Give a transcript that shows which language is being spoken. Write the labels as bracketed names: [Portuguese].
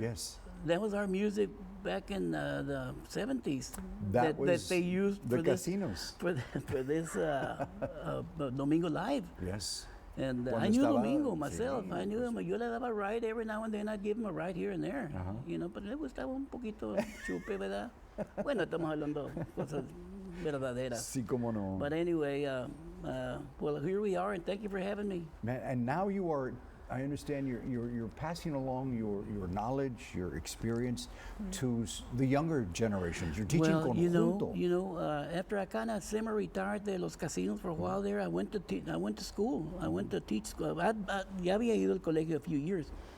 [English] yes, that was our music back in the 70s. That they used the for Kasinos. For this domingo-live. Yes. And I knew Domingo myself. Sí, I knew him. [Spanish] Yo le daba [English] a ride every now and then. I'd give him a ride here and there. You know, [Spanish] pero le gustaba un poquito chupe, ¿verdad? Bueno, estamos hablando cosas verdaderas. Sí, cómo no. [English] But anyway, well, here we are, and thank you for having me. Man, and now you are, I understand you're passing along your knowledge, your experience to the younger generations. You're teaching conjunto. You know, after I kind of semi-retired de Los Kasinos for a while there, I went to school. I went to teach school. [Spanish] Ya había ido al colegio [English] a few years.